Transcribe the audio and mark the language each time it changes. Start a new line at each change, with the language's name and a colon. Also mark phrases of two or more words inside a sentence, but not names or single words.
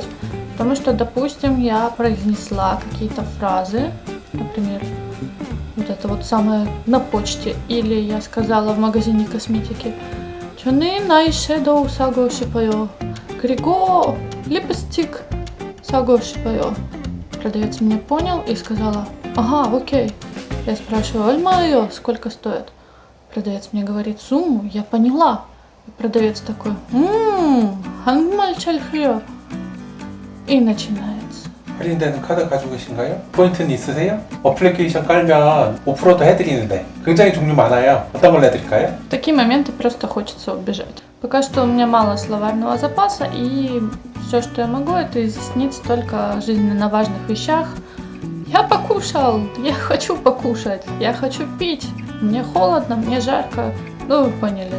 Russian: Потому что, допустим, я произнесла какие-то фразы, например, вот это вот самое на почте, или я сказала в магазине косметики
Korean: «저는 아이섀도 사고 싶어요, 그리고 립스틱 사고 싶어요».
Russian: Продавец меня понял и сказала «Ага, окей». Я спрашиваю «Альмайо, сколько стоит?» Продавец мне говорит сумму, я поняла. И продавец такой
Korean: «한국말 잘해요».
Russian: И начинается.
Korean: 할인되는 카드 가지고 계신가요? 포인트는 있으세요? 어플리케이션 깔면 5%도 해드리는데 굉장히 종류 많아요. 어떤 걸 해드릴까요?
Russian: В такие моменты просто хочется убежать. Пока что у меня мало словарного запаса, и все, что я могу, это изъяснить только о жизненно важных вещах. Я покушал, я хочу покушать, я хочу пить, мне холодно, мне жарко. Ну, вы поняли.